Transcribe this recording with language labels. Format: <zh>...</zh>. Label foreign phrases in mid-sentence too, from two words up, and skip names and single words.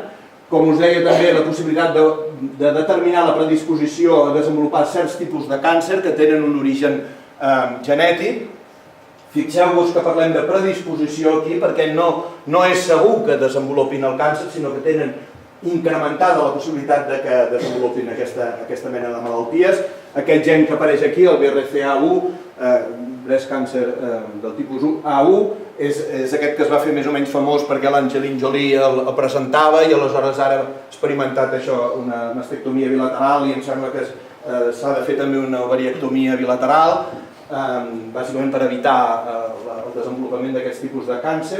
<ca>Com us deia també, la possibilitat de determinar la predisposició a desenvolupar certs tipus de càncer que tenen un origen genètic. Fixeu-vos que parlem de predisposició aquí perquè no és segur que desenvolupin el càncer, sinó que tenen incrementada la possibilitat de que desenvolupin aquesta mena de malalties. Aquest gen que apareix aquí, el BRCA1,</ca> <en>breast cancer</en> <ca>del tipus A1, és aquest que es va fer més o menys famós perquè l'Angelina Jolie el presentava i aleshores ara ha experimentat això, una mastectomia bilateral i em sembla que s'ha de fer també una ovariectomia bilateral, bàsicament per evitar el desenvolupament d'aquests tipus de càncer.</ca>